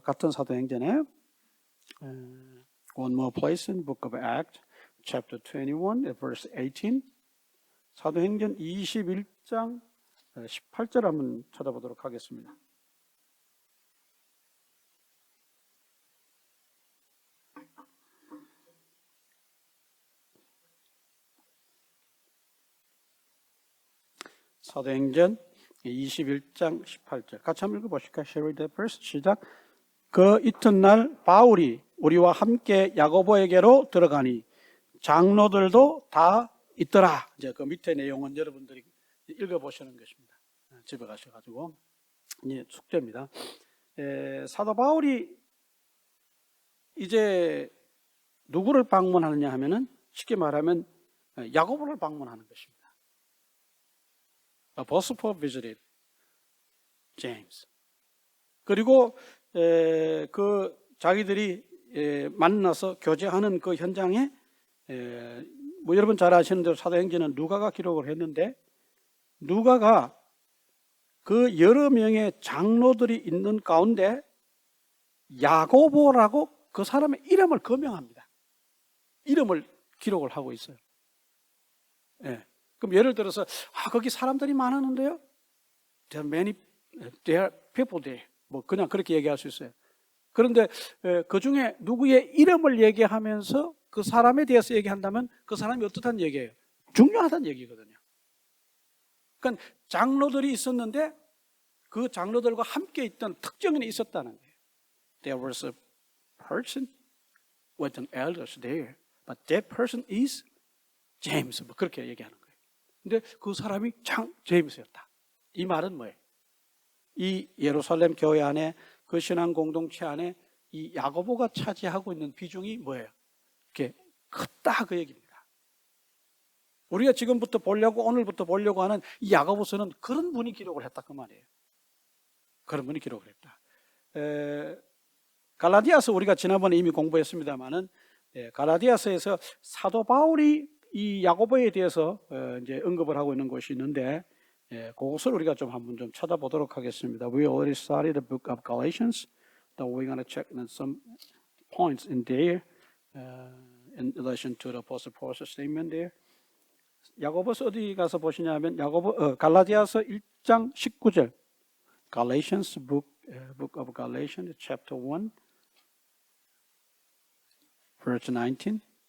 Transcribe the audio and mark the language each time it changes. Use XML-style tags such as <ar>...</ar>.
<ko>같은 사도행전에</ko> <en>one more place in Book of Acts, chapter 21, verse 18.</en> <ko>사도행전 21장 18절 한번 찾아보도록 하겠습니다. 사도행전 21장 18절 같이 한번 읽어보실까요?</ko> <en>Shall we read that verse?</en> <ko>시작. 그 이튿날 바울이 우리와 함께 야고보에게로 들어가니 장로들도 다 있더라. 이제 그 밑에 내용은 여러분들이 읽어보시는 것입니다. 집에 가셔가지고 이제 숙제입니다. 사도 바울이 이제 누구를 방문하느냐 하면은 쉽게 말하면 야고보를 방문하는 것입니다.</ko> <en>Apostle Paul visited James.</en> <ko>그리고 그 자기들이 만나서 교제하는 그 현장에 뭐 여러분 잘 아시는 대로 사도행전은 누가가 기록을 했는데 누가가 그 여러 명의 장로들이 있는 가운데 야고보라고 그 사람의 이름을 거명합니다. 이름을 기록을 하고 있어요. 그럼 예를 들어서 거기 사람들이 많았는데요.</ko> <en>There are people there.</en> <ko>뭐 그냥 그렇게 얘기할 수 있어요. 그런데 그 중에 누구의 이름을 얘기하면서 그 사람에 대해서 얘기한다면 그 사람이 어떻다는 얘기예요? 중요하다는 얘기거든요. 그러니까 장로들이 있었는데 그 장로들과 함께 있던 특정인이 있었다는 거예요.</ko> <en>There was a person with an elders there, but that person is James.</en> <ko>뭐 그렇게 얘기하는 거예요. 근데 그 사람이 제임스였다. 이 말은 뭐예요? 이 예루살렘 교회 안에 그 신앙 공동체 안에 이 야고보가 차지하고 있는 비중이 뭐예요? 이렇게 크다 그 얘기입니다. 우리가 지금부터 보려고 오늘부터 보려고 하는 이 야고보서는 그런 분이 기록을 했다 그 말이에요. 그런 분이 기록을 했다. 갈라디아서 우리가 지난번에 이미 공부했습니다만은 갈라디아서에서 사도 바울이 이 야고보에 대해서 이제 언급을 하고 있는 것이 있는데 그것을 우리가 좀 한번 좀 찾아보도록 하겠습니다.</ko> <en>We already studied the book of Galatians, though we're going to check some points in there in relation to the Apostle Paul's statement there.</en> <ko>야고보서 어디 가서 보시냐면 갈라디아서 1장 19절,</ko> <en>Galatians book of Galatians, chapter 1, verse 19.</en>